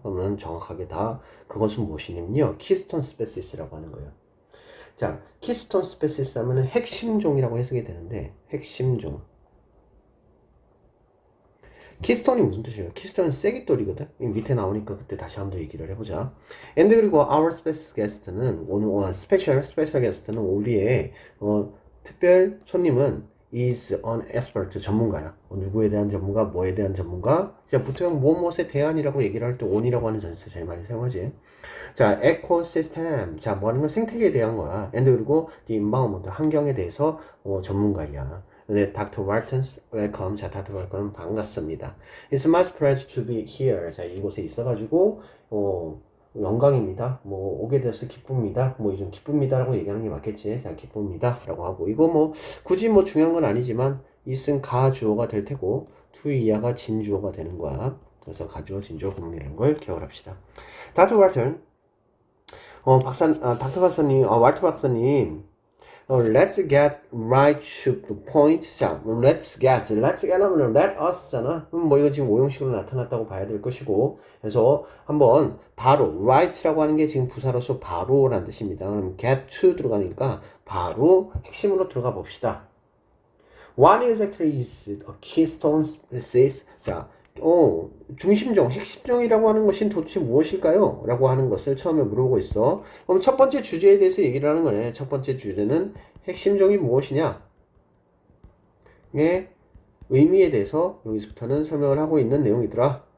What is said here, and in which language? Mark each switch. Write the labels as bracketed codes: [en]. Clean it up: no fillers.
[ko] 그러면 정확하게 다 그것은 무엇이냐면요. 키스톤 스페시스라고 하는 거예요. 자, 키스톤 스페시스 하면은 핵심종이라고 해석이 되는데 핵심종. 키스톤이 무슨 뜻이에요? 키스톤은 쐐기돌이거든? 밑에 나오니까 그때 다시 한번 더 얘기를 해보자. [en] And [ko] 그리고 [en] our special guest는, [ko] 오늘, [en] special guest는 [ko] 우리의, 특별 손님은 [en] is an expert, [ko] 전문가야. 누구에 대한 전문가, 뭐에 대한 전문가. 자, 보통 무엇에 대한이라고 얘기를 할 때 on이라고 하는 전치사 제일 많이 사용하지. 자, 에코시스템. 자, 뭐 하는 건 생태계에 대한 거야. And 그리고 [en] the environment, [ko] 환경에 대해서, 전문가야. 네, Dr. [en] Waltons, welcome. [ko] 자, Dr. Walton 반갑습니다. [en] It's my pleasure to be here. [ko] 자, 이곳에 있어가지고, 영광입니다. 뭐, 오게 돼서 기쁩니다. 뭐, 좀 기쁩니다라고 얘기하는 게 맞겠지. 자, 기쁩니다. 라고 하고. 이거 뭐, 굳이 뭐 중요한 건 아니지만, is은 가주어가 될 테고, to 이하가 진주어가 되는 거야. 그래서 가주어, 진주어, 구문이라는 걸 기억을 합시다. [en] Dr. [ko] Walton, 닥터 박사님, 왈트 박사님, [en] let's get right to the point. [ko] 자, let's get 하면 let us잖아. 뭐 이거 지금 오형식으로 나타났다고 봐야 될 것이고, 그래서 한번 바로 right라고 하는 게 지금 부사로서 바로라는 뜻입니다. 그럼 get to 들어가니까 바로 핵심으로 들어가 봅시다. [en] What exactly is a keystone species? [ko] 자, 중심종, 핵심종이라고 하는 것이 도대체 무엇일까요? 라고 하는 것을 처음에 물어보고 있어. 그럼 첫 번째 주제에 대해서 얘기를 하는 거네. 첫 번째 주제는 핵심종이 무엇이냐? 의 의미에 대해서 여기서부터는 설명을 하고 있는 내용이더라.